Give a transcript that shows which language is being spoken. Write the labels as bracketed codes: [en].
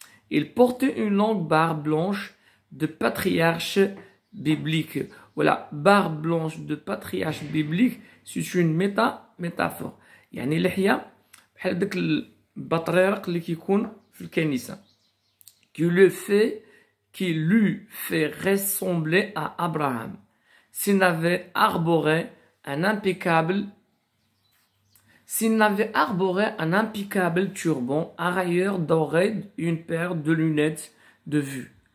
[fr] Il portait une longue barbe blanche de patriarche biblique. Voilà, barbe blanche de patriarche biblique, c'est une métaphore. [ar] يعني لحية بحال داك البطريرق اللي كيكون في الكنيسة. [fr] Qui lui fait ressembler à Abraham. S'il n'avait arboré un impeccable turban, un rayeur doré, une paire de lunettes de vue.